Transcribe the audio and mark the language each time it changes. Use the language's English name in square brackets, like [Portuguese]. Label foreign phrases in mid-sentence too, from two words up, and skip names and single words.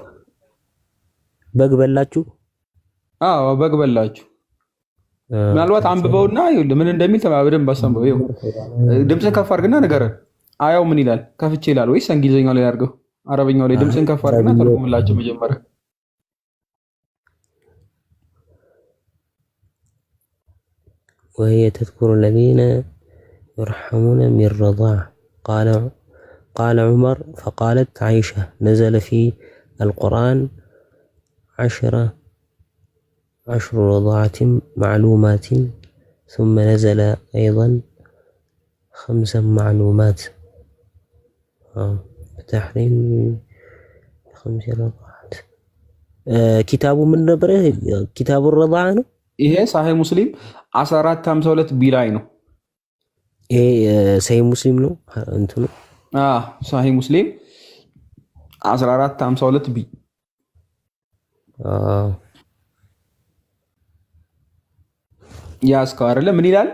[Amharic] በግበላችሁ። አዎ በግበላችሁ። ምናልባት አንብበውና ምን እንደሚል በደንብ አሰምበው። ይኸው ድምፅን ከፍ አድርግና ንገረን። አያው ምን ይላል? ከፍቼ ይላል ወይስ እንግሊዝኛው ላይ አድርገው? አረበኛው ላይ ድምፅን ከፍ አድርግና ተርጉምላቸው መጀመሪያ። [Arabic] وهي تذكر الذين يرحمون من رضاع قال عمر فقالت عائشة نزل في القرآن 10 رضاعة معلومات ثم نزل أيضا 5 معلومات بتحريم 5 رضاعات. كتاب من نبره كتاب الرضاعة ነው [Amharic] ይሄ ሳሂህ ሙስሊም 1452 ቢ ላይ ነው። ይሄ ሳሂህ ሙስሊም ነው እንትኑ ሳሂህ ሙስሊም 1452 ቢ ያስከው አይደለ? ምን ይላል?